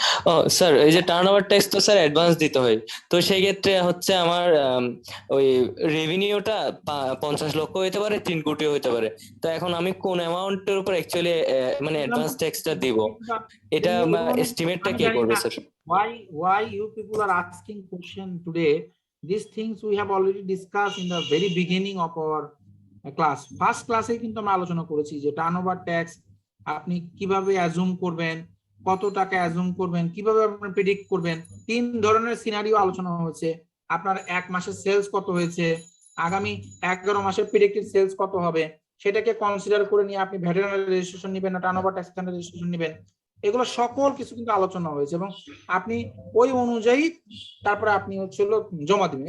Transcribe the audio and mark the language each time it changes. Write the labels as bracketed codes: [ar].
[bn] ও sir, এই যে turnover tax তো স্যার অ্যাডভান্স দিতে হয়, তো সেই ক্ষেত্রে হচ্ছে আমার ওই রেভিনিউটা 50 লক্ষ হতে পারে, 3 কোটিও হতে পারে। তো এখন আমি কোন অ্যামাউন্টের উপর অ্যাকচুয়ালি মানে অ্যাডভান্স ট্যাক্সটা দিব, এটা এস্টিমেটটা কে করবে sir? [en] Why you people are asking question today? These things we have already discussed in the very beginning of our class. [bn] First class-এ কিন্তু আমরা আলোচনা করেছি যে টার্নওভার ট্যাক্স আপনি কিভাবে অ্যাজুম করবেন, কত টাকা অ্যাজুম করবেন, কিভাবে আপনি প্রেডিক্ট করবেন। 3 ধরনের সিনারিও আলোচনা হয়েছে। আপনার 1 মাসের সেলস কত হয়েছে, আগামী 11 মাসের প্রেডিক্টেড সেলস কত হবে, সেটাকে কনসিডার করে নিয়ে আপনি ভ্যাট রেজিস্ট্রেশন নেবেন না টার্নওভার ট্যাক্স রেজিস্ট্রেশন নেবেন, এগুলো সকল কিছু কিন্তু আলোচনা হয়েছে এবং আপনি ওই অনুযায়ী তারপরে আপনি হচ্ছে জমা দিবেন।